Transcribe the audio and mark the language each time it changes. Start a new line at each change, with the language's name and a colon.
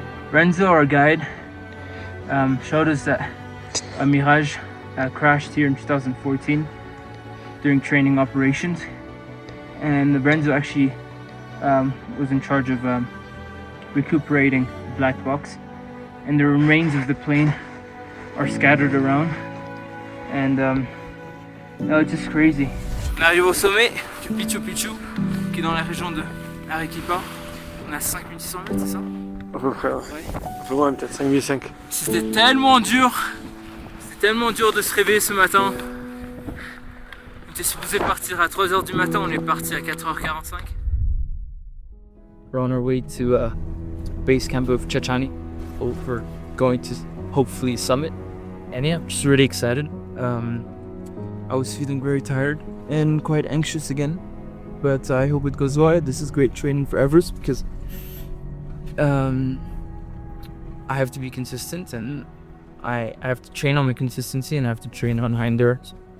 English: Renzo, our guide, showed us that a Mirage crashed here in 2014 during training operations, and Renzo actually was in charge of recuperating the black box, and the remains of the plane are scattered around, and no, it's just crazy.
French: On arrive au sommet du Pichu Pichu, qui est dans la région de Arequipa. On a 5600 mètres, c'est ça? À peu près, ouais. Un peu moins, peut-être 5005. C'était tellement dur de se réveiller ce matin. On était supposé partir à 3h du matin, on est parti à 4h45.
English: We're on our way to base camp of Chachani. We're going to hopefully summit. And yeah, I'm just really excited. I was feeling very tired and quite anxious again. But I hope it goes well. This is great training for Everest because I have to be consistent, and I have to train on my consistency, and I have to train on high endurance.